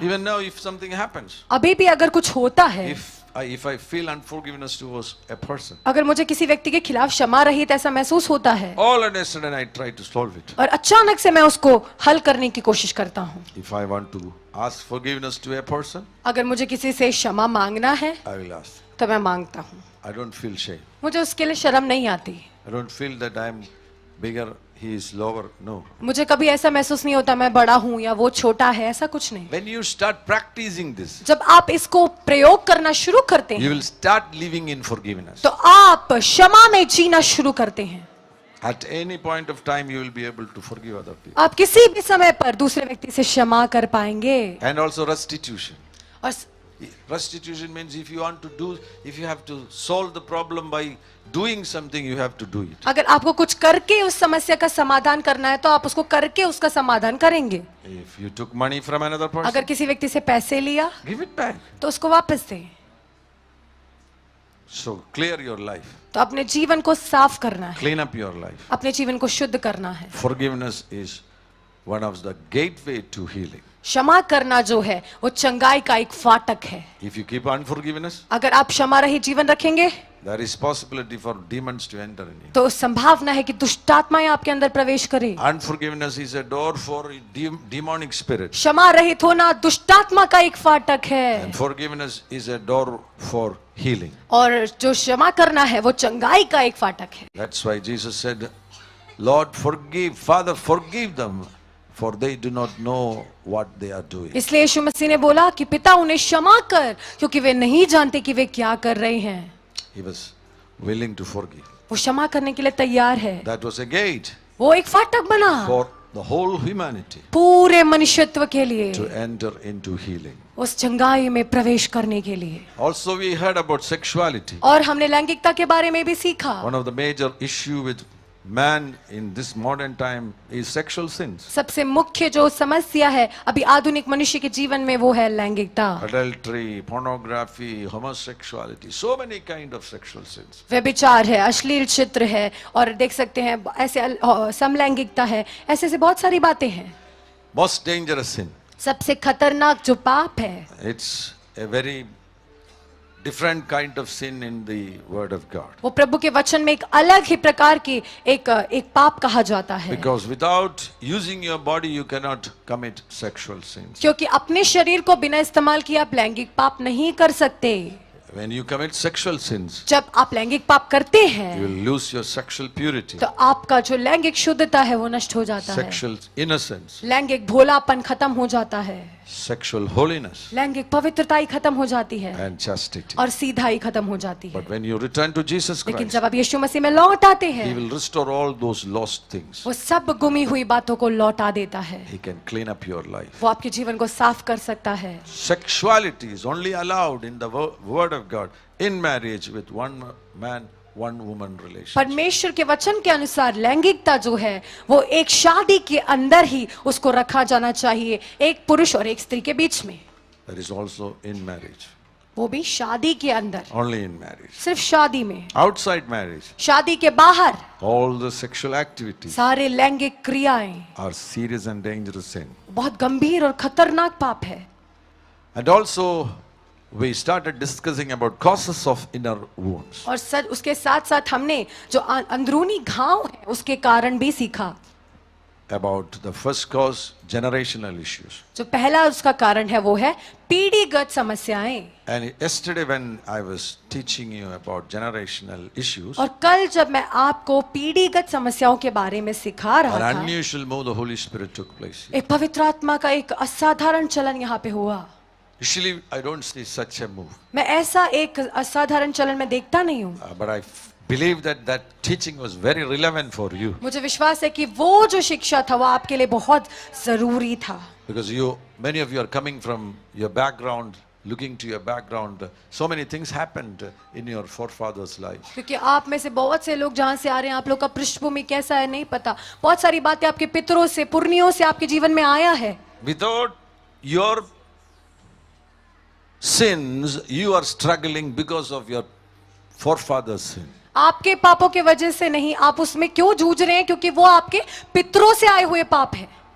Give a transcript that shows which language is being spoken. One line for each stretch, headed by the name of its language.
English: Even now if something happens,
Hindi: अभी भी अगर कुछ होता है,
English: if I feel unforgiveness towards a person,
Hindi: अगर मुझे किसी व्यक्ति के खिलाफ क्षमा रहित ऐसा महसूस होता है,
English: all of a sudden I try to solve it.
Hindi: और अचानक से मैं उसको हल करने की कोशिश करता हूँ.
English: If I want to ask forgiveness to a person,
Hindi: अगर मुझे किसी से क्षमा मांगना है
English: I will ask.
Hindi: तो मैं मांगता हूँ.
English: I don't feel shame.
Hindi: मुझे उसके लिए शर्म नहीं आती.
English: I don't feel that I am bigger, he is lower. No.
Hindi: मुझे कभी ऐसा महसूस नहीं होता मैं बड़ा हूँ या वो छोटा है, ऐसा कुछ नहीं.
English: When you start practicing this,
Hindi: जब आप इसको प्रयोग करना शुरू करते
English: you
Hindi: हैं
English: will start living in forgiveness.
Hindi: तो आप क्षमा में जीना शुरू करते हैं.
English: At any point of time, you will be able to forgive other people.
Hindi: आप किसी भी समय पर दूसरे व्यक्ति से क्षमा कर पाएंगे.
English: And also restitution.
Hindi: और
English: Restitution means if you want to do, if you have to solve the problem by doing something, you have to do it.
Hindi: अगर आपको कुछ करके उस समस्या का समाधान करना है तो आप उसको करके उसका समाधान करेंगे.
English: If you took money from another person,
Hindi: अगर किसी व्यक्ति से पैसे लिया
English: give it back.
Hindi: तो उसको वापस दें.
English: So clear your life.
Hindi: तो अपने जीवन को साफ करना है,
English: Clean up your life.
Hindi: अपने जीवन को शुद्ध करना है.
English: Forgiveness is one of the gateway to healing.
Hindi: क्षमा करना जो है वो चंगाई का एक फाटक है.
English: If you keep unforgiveness,
Hindi: अगर आप क्षमा रहित जीवन रखेंगे
English: there is possibility for demons to enter in you.
Hindi: तो संभावना है कि दुष्ट आत्माएं आपके अंदर प्रवेश करें.
English: Unforgiveness is a door for demonic spirits.
Hindi: क्षमा रहित होना दुष्ट आत्मा का एक फाटक है.
English: And forgiveness is a door for healing.
Hindi: और जो क्षमा करना है वो चंगाई का एक फाटक है.
English: That's why Jesus said, Lord, forgive, Father, forgive them, for they do not know what they are doing.
Hindi: इसलिए यीशु मसीह ने बोला कि पिता उन्हें क्षमा कर क्योंकि वे नहीं जानते कि वे क्या कर रहे हैं.
English: He was willing to forgive.
Hindi: वो क्षमा करने के लिए तैयार है.
English: That was a gate
Hindi: वो एक फाटक बना
English: for the whole humanity
Hindi: पूरे मनुष्यत्व के लिए,
English: to enter into healing.
Hindi: उस चंगाई में प्रवेश करने के लिए.
English: Also we heard about sexuality.
Hindi: और हमने लैंगिकता के बारे में भी सीखा.
English: One of the major issue with man in this modern time is sexual sins.
Hindi: सबसे मुख्य जो समस्या है अभी आधुनिक मनुष्य के जीवन में वो है लैंगिकता.
English: Adultery, pornography, homosexuality, so many kind of sexual sins.
Hindi: व्यभिचार है, अश्लील चित्र है और देख सकते हैं ऐसे समलैंगिकता है, ऐसे से बहुत सारी बातें हैं.
English: Most dangerous sin.
Hindi: सबसे खतरनाक जो पाप है
English: It's a very different kind of sin in the word of God.
Hindi: वो प्रभु के वचन में एक अलग ही प्रकार की एक पाप कहा जाता है.
English: Because without using your body you cannot commit sexual sins.
Hindi: क्योंकि अपने शरीर को बिना इस्तेमाल किए आप लैंगिक पाप नहीं कर सकते.
English: When you commit sexual sins,
Hindi: जब आप लैंगिक पाप करते
English: you
Hindi: हैं
English: will lose your sexual purity,
Hindi: तो आपका जो लैंगिक शुद्धता है वो नष्ट हो जाता है.
English: sexual innocence,
Hindi: लैंगिक भोलापन खत्म हो जाता है,
English: sexual holiness,
Hindi: लैंगिक पवित्रता ही खत्म हो जाती है
English: and chastity.
Hindi: और सीधाई खत्म हो जाती है.
English: But when you return to Jesus
Hindi: लेकिन
English: Christ,
Hindi: जब आप यीशु मसीह में लौट आते
English: He
Hindi: हैं
English: will restore all those lost things.
Hindi: वो सब गुमी हुई बातों को लौटा देता है.
English: He can clean up your life.
Hindi: वो आपके जीवन को साफ कर सकता है.
English: Sexuality is only allowed in the word of God in marriage with one man, one woman relationship.
Hindi: परमेश्वर के वचन के अनुसार लैंगिकता जो है वो एक शादी के अंदर ही उसको रखा जाना चाहिए, एक पुरुष और एक स्त्री के बीच में.
English: That is also in marriage.
Hindi: वो भी शादी के अंदर,
English: Only in marriage.
Hindi: सिर्फ शादी में.
English: Outside marriage,
Hindi: शादी के बाहर
English: all the sexual activities
Hindi: सारे लैंगिक क्रियाएं
English: are serious and dangerous sin.
Hindi: बहुत गंभीर और खतरनाक पाप है.
English: And also we started discussing about causes of inner wounds.
Hindi: और सर उसके साथ साथ हमने जो अंदरूनी घाव है उसके कारण भी सीखा.
English: about the first cause, generational issues.
Hindi: जो पहला उसका कारण है वो है पीढ़ीगत समस्याएं।
English: And yesterday when I was teaching you about generational issues,
Hindi: और कल जब मैं आपको पीढ़ीगत समस्याओं के बारे में सिखा
English: an
Hindi: रहा था,
English: unusual move of the Holy Spirit took place.
Hindi: एक पवित्र आत्मा का एक असाधारण चलन यहाँ पे हुआ।
English: Usually I don't see such a move,
Hindi: मैं ऐसा एक असाधारण चलन में देखता नहीं हूँ,
English: but I believe that that teaching was very relevant for you
Hindi: मुझे विश्वास है कि वो जो शिक्षा था वो आपके लिए बहुत जरूरी था।
English: because many of you are coming from your background, looking to your background. So many things happened in your forefathers' life.
Hindi: क्योंकि आप में से बहुत से लोग जहाँ से आ रहे हैं, आप लोग का पृष्ठभूमि कैसा है नहीं पता, बहुत सारी बातें आपके पितरों से, पुरनियों से आपके जीवन में आया है।
English: Without your sins, you are struggling because of your forefathers' sin.
Hindi: आपके पापों के वजह से नहीं, आप उसमें क्यों जूझ रहे हैं? क्योंकि वो आपके पितरों से आए हुए पाप हैं।